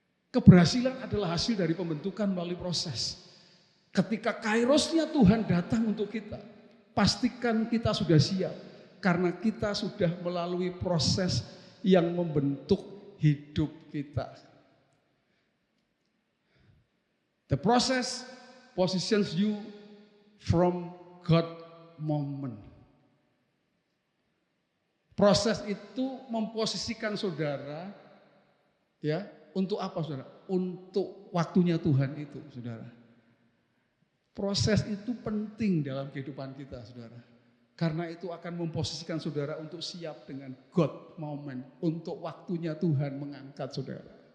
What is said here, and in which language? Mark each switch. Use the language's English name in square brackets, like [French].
[Indonesian] Keberhasilan adalah hasil dari pembentukan melalui proses. Ketika kairosnya Tuhan datang untuk kita, pastikan kita sudah siap. Karena kita sudah melalui proses yang membentuk hidup kita. [English] The process positions you from God moment. [Indonesian] Proses itu memposisikan saudara, ya, untuk apa saudara? Untuk waktunya Tuhan itu, saudara. Proses itu penting dalam kehidupan kita, saudara. Karena itu akan memposisikan saudara untuk siap dengan God moment, untuk waktunya Tuhan mengangkat saudara.